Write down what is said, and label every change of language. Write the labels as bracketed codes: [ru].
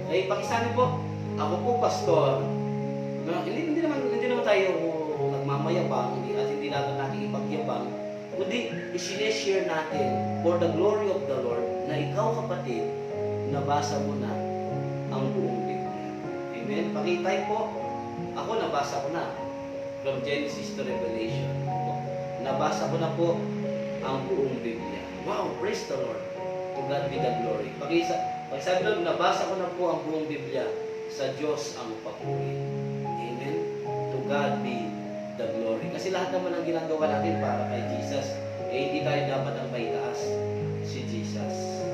[tl] Ay, pakisali po, ako po, Pastor. Hindi naman tayo nagmamayabang, at hindi natin ipagyabang. Kundi, i-share natin [en] for the glory of the Lord [tl] na na ikaw, kapatid, nabasa mo na ang buong Biblia. Amen? Pakitay po. Ako, nabasa ko na. [en] From Genesis to Revelation. [tl] Nabasa ko na po ang buong Biblia. [en] Wow, praise the Lord. To God be the glory. [tl] Pag-sabi doon, nabasa ko na po ang buong Biblia. Sa Diyos ang papuri. Amen? [en] To God be the glory. [tl] Kasi lahat naman ang ginagawa natin para kay Jesus, hindi tayo dapat ang maitaas si Jesus.